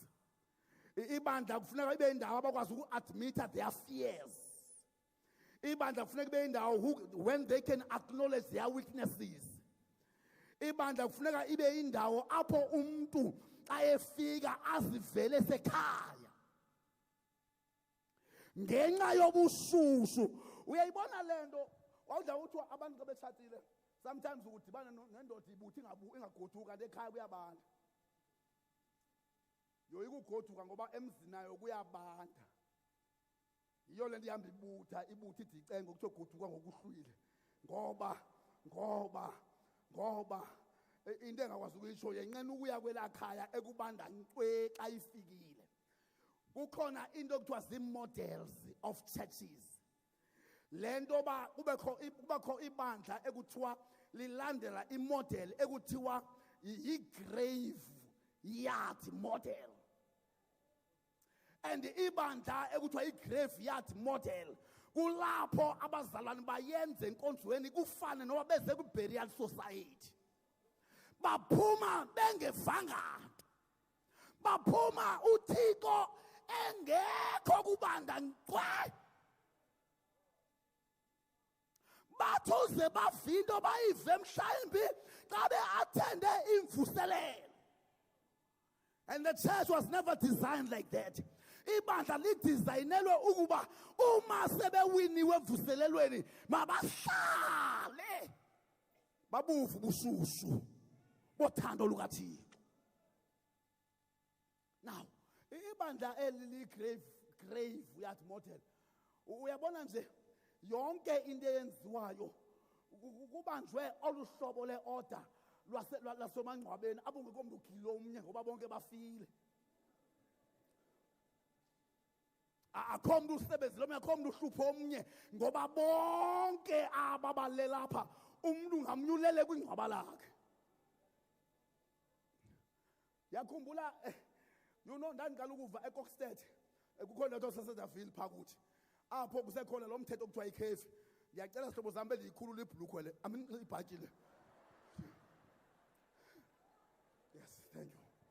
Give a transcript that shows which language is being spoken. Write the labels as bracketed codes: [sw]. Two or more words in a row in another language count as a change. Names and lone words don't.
[xh] Ibandla kufuneka ibe indawo abakwazi uku- [en] admit their fears. [xh] Ibandla kufuneka ibe indawo [en] when they can acknowledge their weaknesses. [xh] Ibandla kufuneka ibe indawo apho umuntu xa efika azivele sekhaya. Ngenxa yobushushu uyayibona le nto wawudla uthi abantu xa betshatile sometimes ukudibana nendoda ibuthi ingagoduka kanti ekhaya kuyabanda. Yoyika ugoduka ngoba emzini nayo kuyabanda. Yiyo le nto ihamba ibutha ithi icenge kuthiwa goduka ngokuhlwile. Ngoba into engakwazi ukuyitsho yenqena ukuya kwelaa khaya ekubanda ncwe xa ifikile. Kukhona into ekuthiwa zii- [en] models of churches. [xh] Le nto ba kubekho ibandla ekuthiwa lilandela imodel ekuthiwa yi- [en] grave yard model. [xh] And ibandla ekuthiwa yi- [en] graveyard model [xh] kulapho abazalwane bayenze enkonzweni kufane noba beze kwi- [en] burial society. [xh] Baphuma bengevanga nto. Baphuma uThixo engekho kubanda nkqwe. Bathuze bavinto bayive mhlawumbi xa be-attende imvuselelo. [en] And the church was never designed like that. [xh] Ibandla lidizayinelwe ukuba uma sebewiniwe emvuselelweni mabahlale babuve ubushushu bothando lukaThixo. [en] Now, ibandla grave yard model. [xh] Uyabona nje yonke into eyenziwayo kubanjwe oluhlobo le-order lwasemangcwabeni abungekho mntu ugile omnye ngoba bonke bafile. Akho mntu usebenzile omnye, akho mntu uhluphe omnye ngoba bonke aba balelapha umntu ngamnye ulele kwingcwaba lakhe. Yakhumbula ndandiqala ukuva eKokstad kukhona into sasedavile phaa kuthi apho kusekhona lo mthetho okuthiwa ikhefi. Ndiyacela sihlobo zam bendiyikhulula ibhulukhwe le ibhatyi le. [en] Yes, thank you.